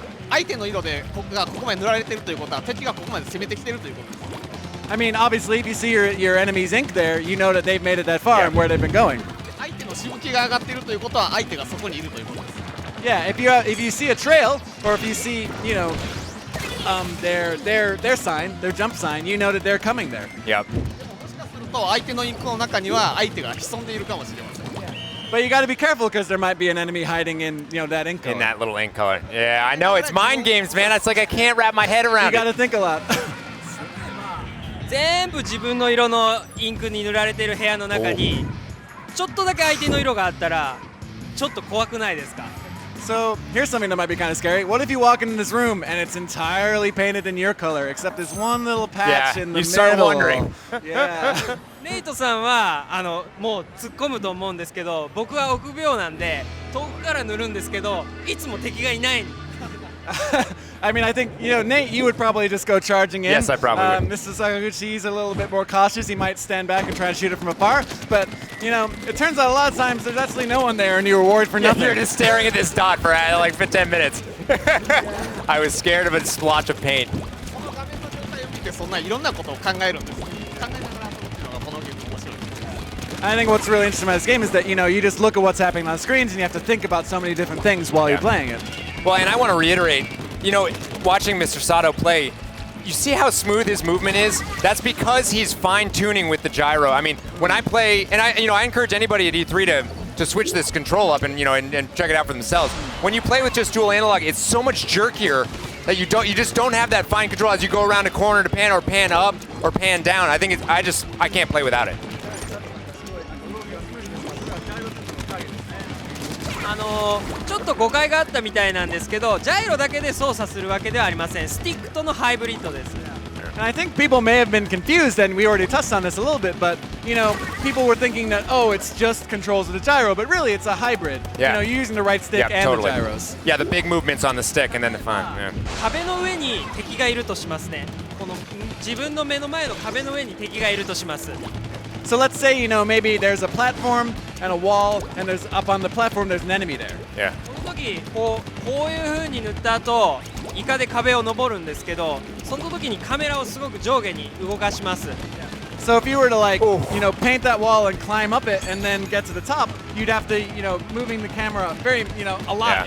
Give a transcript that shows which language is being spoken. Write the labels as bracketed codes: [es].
[ja] 相手の色でここまで塗られてるということは敵がここまで攻めてきてるということです。 [en] I mean, obviously, if you see your enemy's ink there, you know that they've made it that far and where they've been going. [ja] 相手のしぶきが上がっているということは相手がそこにいるということです。 [en] Yeah, if you see a trail, or if you see, their sign, their jump sign, you know that they're coming there. Yep. [ja] もしかすると相手のインクの中には相手が潜んでいるかもしれません。 [en] But you got to be careful because there might be an enemy hiding in, that ink color. In that little ink color. Yeah, I know it's mind games, man. It's like I can't wrap my head around it. You got to it. think a lot. [ja] 全部自分の色のインクに塗られている部屋の中にちょっとだけ相手の色があったらちょっと怖くないですか？ [en] So here's something that might be kind of scary. What if you walk into this room and it's entirely painted in your color, except there's one little patch in the you start middle? wondering. Yeah. [ja] ネイトさんはもう突っ込むと思うんですけど、僕は臆病なんで遠くから塗るんですけど、いつも敵がいない。 [en] I mean, I think, Nate, you would probably just go charging in. Yes, I probably would. Mr. Sakaguchi, he's a little bit more cautious. He might stand back and try to shoot it from afar. But, it turns out a lot of times there's actually no one there and you reward for nothing. You're just staring at this dot for like 10 minutes. I was scared of a splotch of paint. [ja] この画面の状態を見てそんないろんなことを考えるんです。考えながら遊ぶっていうのがこのゲーム面白いです。 [en] I think what's really interesting about this game is that, you just look at what's happening on screens and you have to think about so many different things while you're playing it. Well, and I want to reiterate, watching Mr. Sato play, you see how smooth his movement is? That's because he's fine-tuning with the gyro. I mean, when I play, and I encourage anybody at E3 to switch this control up and check it out for themselves. When you play with just dual analog, it's so much jerkier that you just don't have that fine control as you go around a corner to pan or pan up or pan down. I think I can't play without it. [ja] ちょっと誤解があったみたいなんですけど、ジャイロだけで操作するわけではありません。スティックとのハイブリッドです。 [en] And I think people may have been confused, and we already touched on this a little bit, but you know, people were thinking that it's just controls of the gyro, but really it's a hybrid. Yeah. You know, you're using the right stick and totally. the gyros. Yeah, the big movements on the stick and then the fun. Yeah. [ja] 壁の上に敵がいるとしますね。この自分の目の前の壁の上に敵がいるとします。 [en] So let's say, you know, maybe there's a platform and a wall, and there's up on the platform there's an enemy there. Yeah. [ja] この時こういう風に塗った後、イカで壁を登るんですけど、その時にカメラをすごく上下に動かします。 [en] So if you were to like, you know, paint that wall and climb up it and then get to the top, you'd have to, you know, moving the camera very, you know, a lot